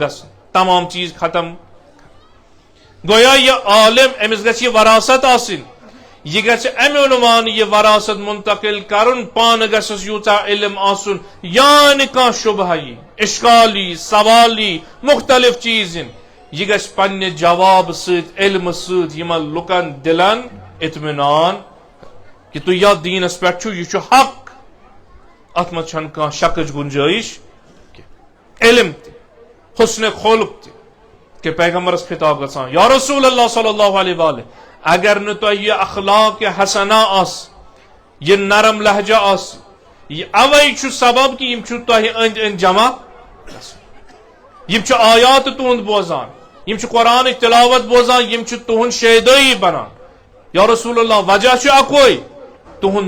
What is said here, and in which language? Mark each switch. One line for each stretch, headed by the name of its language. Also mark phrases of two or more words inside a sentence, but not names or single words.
Kashmiri: گژھن تمام چیٖز ختم گویا یہِ عالم أمِس گژھِ یہِ وراثت آسٕنۍ یہ گژھِ امہِ عنوان یہ وراثت منتقل کرن پانہٕ گژھس یوٗتاہ علم آسُن یا نہٕ کانٛہہ شبہہ یی اشکال یی سوال یی مختلف چیٖز یِن یہ گژھِ پننہِ جواب سۭتۍ علمہٕ سۭتۍ یِمن لُکن دِلن اطمینان کہ تُہۍ یتھ دیٖنس پٮ۪ٹھ چھُو یہِ چھُ حق اتھ منٛز چھنہٕ کانٛہہ شکٕچ گُنجٲیش علم تہِ حسن خلق تہِ کہ پیغمبرس خطاب گژھان
Arabic: یا رسول اللہ صلی اللہ علیہ وآلہ
Kashmiri: اگر نہٕ تۄہہِ یہِ اخلاق حسنہ آسہِ یہِ نرم لہجہ آسہِ یہِ اوے چھُ سبب کہ یِم چھُ تۄہہِ أنٛدۍ أنٛدۍ جمع یِم چھِ آیات تُہُنٛد بوزان یِم چھِ قرآنٕچ تلاوت بوزان یِم چھِ تُہُنٛد شیدٲیی بنان
Arabic: یا رسول اللہ
Kashmiri: وجہ چھُ اکوے تُہُنٛد